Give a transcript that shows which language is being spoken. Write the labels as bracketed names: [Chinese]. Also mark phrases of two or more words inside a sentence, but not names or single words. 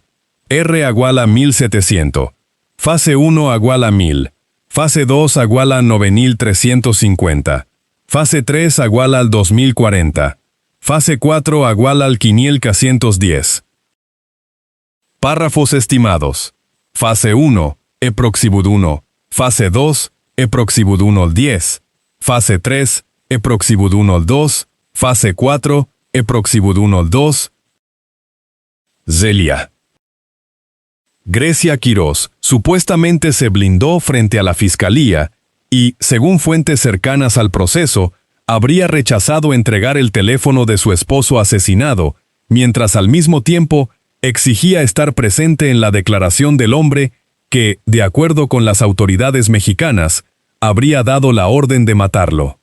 [Spanish] R igual a 1700. Fase 1 igual a 1000. Fase 2 igual a 9350. Fase 3 igual al 2040. Fase 4 igual al 5110. Párrafos estimados. Fase 1, eproxibud 1. Fase 2, eproxibud 1 al 10. Fase 3, eproxibud 1 al 2. Fase 4, eproxibud 1 al 2. Zelia. Grecia Quirós supuestamente se blindó frente a la fiscalía y, según fuentes cercanas al proceso, habría rechazado entregar el teléfono de su esposo asesinado, mientras al mismo tiempo exigía estar presente en la declaración del hombre que, de acuerdo con las autoridades mexicanas, habría dado la orden de matarlo.